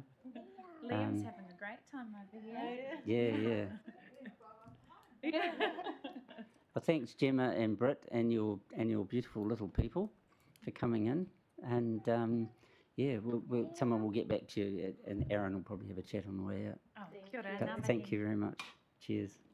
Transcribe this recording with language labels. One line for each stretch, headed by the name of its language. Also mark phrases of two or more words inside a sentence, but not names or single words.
English: Liam's having a great time over here. Yeah. Well, thanks, Gemma and Britt, and your beautiful little people for coming in. And someone will get back to you, and Aaron will probably have a chat on the way out.
Māori: Oh, kia ora,
English: But thank you very much. Cheers.